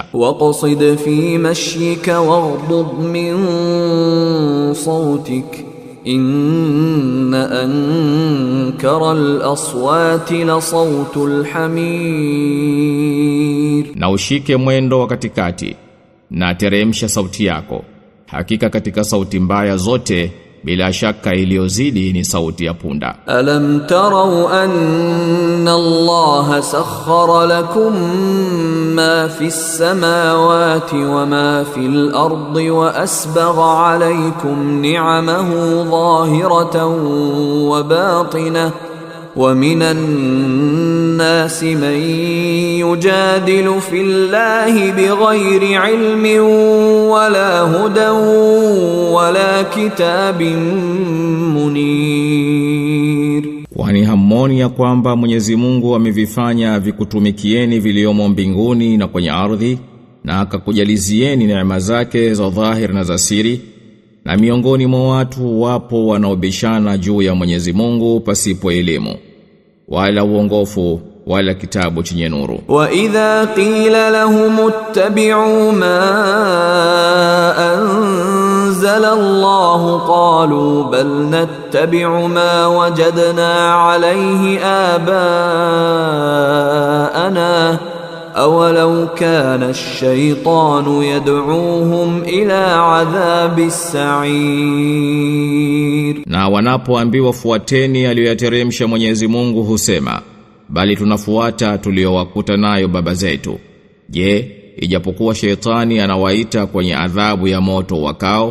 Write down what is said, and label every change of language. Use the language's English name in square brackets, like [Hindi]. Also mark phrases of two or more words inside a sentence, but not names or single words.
[Arabic] واقصد في مشيك واغضض من صوتك إن أنكر الأصوات لصوت الحمير. [Swahili] Na ushike mwendo wa katikati na teremsha sauti yako. Hakika katika sauti mbaya zote bila shaka iliyozidi ni sauti ya punda. [Arabic] ألم تروا أن الله سخر لكم ما في السماوات وما في الأرض وأسبغ عليكم نعمه ظاهرة وباطنة ومن الناس من يجادل في الله بغير علم ولا هدى ولا كتاب منير. [Swahili] Kwani hamoni ya kwamba Mwenyezi Mungu amevifanya vikutumikieni viliomo mbinguni na kwenye ardhi, na akakujalizieni neema zake za dhahir na za siri, na miongoni mwa watu wapo wanaobishana juu ya Mwenyezi Mungu pasipo elimu wala uongofu wala kitabu chenye nuru. [Arabic] وإذا قيل لهم اتبعوا ما أنزل الله قالوا بل نتبع ما وجدنا عليه آباءنا أولو كان الشيطان يدعوهم إلى عذاب السعير. [Swahili] Na wanapoambiwa fuateni aliyoyateremsha Mwenyezi Mungu husema, bali tunafuata tuliowakuta nayo baba zetu. Je, ijapokuwa shetani anawaita kwenye adhabu ya moto wakao?